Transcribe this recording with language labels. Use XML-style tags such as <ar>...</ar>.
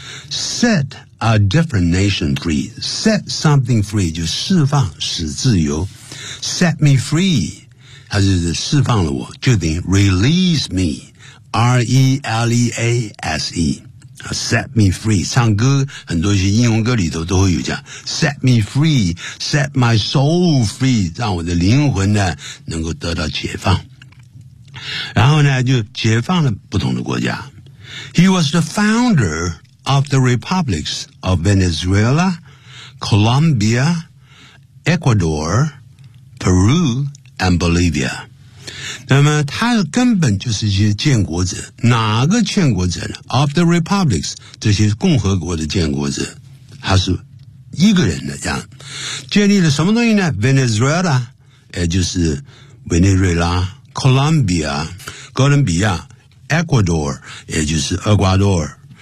<en>set a different nation free, set something free,</en> <zh>就释放使自由</zh> <en>set me free,</en> <zh>他就是释放了我，就等于 release mer-e-l-e-a-s-e, set me free, 唱歌很多一些英文歌里头都会有这样 set me free,</zh> <en>set my soul free,</en> <zh>让我的灵魂呢能够得到解放。然后呢就解放了不同的国家。</zh> <en>He was the founder of the republics of Venezuela, Colombia, Ecuador, Peru, and Bolivia.</en> <zh>那么他根本就是一些建国者，哪个建国者呢？</zh> <en>Of the republics,</en> <zh>这些共和国的建国者，他是一个人的，这样建立了什么东西呢？ Venezuela, 也就是委内瑞拉， Colombia, 哥伦比亚， Ecuador, 也就是厄瓜多尔。</zh>